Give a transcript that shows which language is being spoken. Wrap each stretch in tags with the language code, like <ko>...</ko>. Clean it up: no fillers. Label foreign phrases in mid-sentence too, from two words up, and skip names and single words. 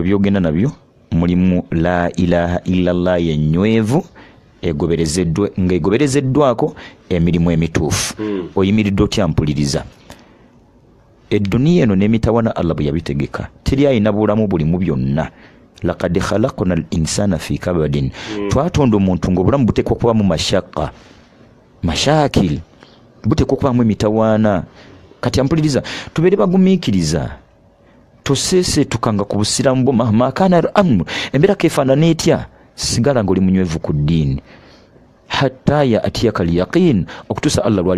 <lg>byogenda nabyo mulimu</lg> <ar>لا إله إلا الله</ar> <lg>yennywevu ng'egoberezeddwako emirimu emituufu oyimiridde otya mpuliriza edduniya eno n'emitawana Allah bwe yabitegeka teri ayina bulamu bulimu byonna</lg> <ar>لقد خلقنا الإنسان في كبد</ar> <lg>twatonda omuntu ng'obulamu buteekwa kubamu mashakil buteekwa kubamu emitawaana kati ampuliriza tubeere bagumiikiriza tosese tukanga ku busiramu bwo</lg> <ar>مهما كان أمر</ar> <lg>embeera kefaanana etya sigala ng'oli munywevu ku ddiini</lg> <ar>حتى يأتيك اليقين</ar> <lg>okutuusa Allah lwali</lg>